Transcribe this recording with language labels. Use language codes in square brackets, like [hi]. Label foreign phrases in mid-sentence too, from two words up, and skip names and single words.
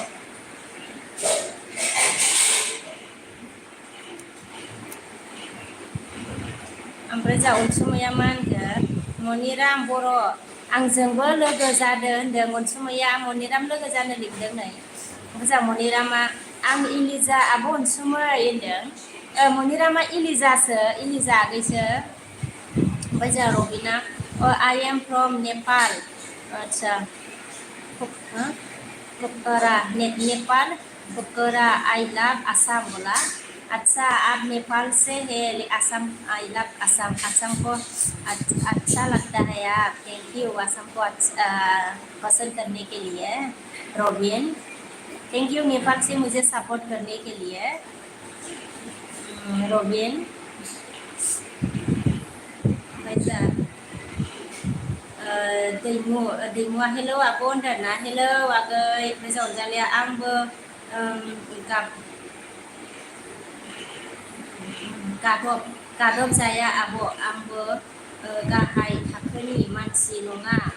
[brx] ओमफ्राय जा अनसुमैया मा होनखो मनिराम बर' आंजोंबो लोगो जादों होनदों अनसुमैया मनिराम लोगो जानो लिंदों नै ओमफ्राय जा मनिरामा आं इलिजा आब' अनसुमै होनदों मनिरामा इलिजा आगैसो ओमफ्राय जोंहा रबिना [en] I am from Nepal [brx] आदसा [hi] नेपाल फकरा [en] I love Assam [hi] बोला अच्छा आप नेपाल से है आसाम [en] I love Assam [hi] आसाम को अच्छा लगता है आप [en] thank you [hi] आसाम को पसंद करने के लिए रॉबिन [en] thank you [hi] नेपाल से मुझे सपोर्ट करने के लिए [brx] रॉबिन दैमुआ हेलौ आब' होनदोंना हेलौ आगै ओमफ्राय अनजालिया आंबो गादब जाया आब' आंबो गाहाय थाखोनि मानसि नङा